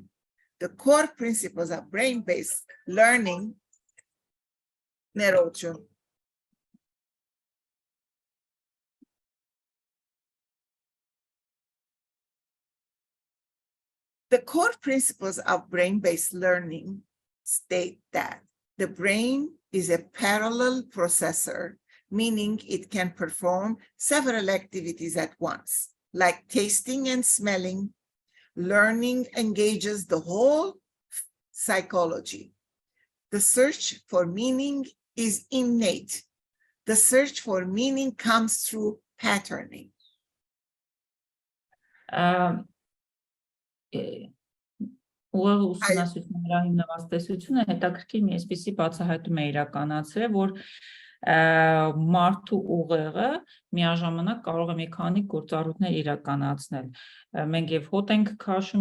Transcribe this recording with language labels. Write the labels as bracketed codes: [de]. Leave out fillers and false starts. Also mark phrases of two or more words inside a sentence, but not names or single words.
[en] The core principles of brain-based learning, The core principles of brain-based learning state that the brain is a parallel processor, meaning it can perform several activities at once, like tasting and smelling. Learning engages the whole psychology. The search for meaning is innate. The search for meaning comes through patterning. [hy] Ուղեղի ուսումնասիրությունների հիմնված տեսությունը հետաքրքիր մի այսպիսի բացահայտում է իրականացրել, որ մարդու ուղեղը միաժամանակ կարող է մի քանի գործառույթներ իրականացնել։ Մենք եւ հոտ ենք քաշում